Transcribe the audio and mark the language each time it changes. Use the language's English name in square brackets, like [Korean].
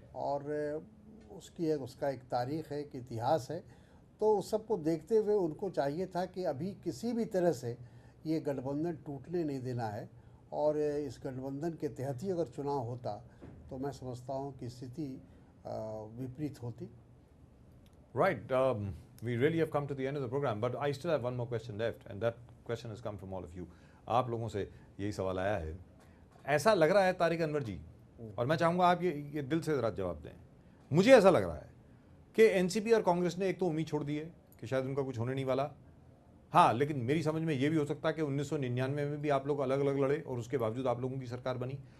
[Hindi] और उसका एक तारीख़ है, एक इतिहास है। तो उस सब को देखते हुए उनको चाहिए था कि अभी किसी भी तरह से ये गठबंधन टूटने नहीं देना है, और इस गठबंधन के तहत ही अगर चुनाव होता तो मैं समझता हूँ कि स्थिति विपरीत होती। [English] Right. We really have come to the end of the program, but I still have one more question left, and that question has come from all of you. [Hindi] आप लोगों से यही सवाल आया है। ऐसा लग रहा है तारिक अनवर जी, और मैं चाहूँगा आप ये दिल से ज़रा जवाब दें, मुझे ऐसा लग रहा है कि एनसीपी और कांग्रेस ने एक तो उम्मीद छोड़ दी है कि शायद उनका कुछ होने नहीं वाला। हाँ, लेकिन मेरी समझ में ये भी हो सकता है कि 1999 में भी आप लोग अलग अलग लड़े और उसके बावजूद आप लोगों की सरकार बनी।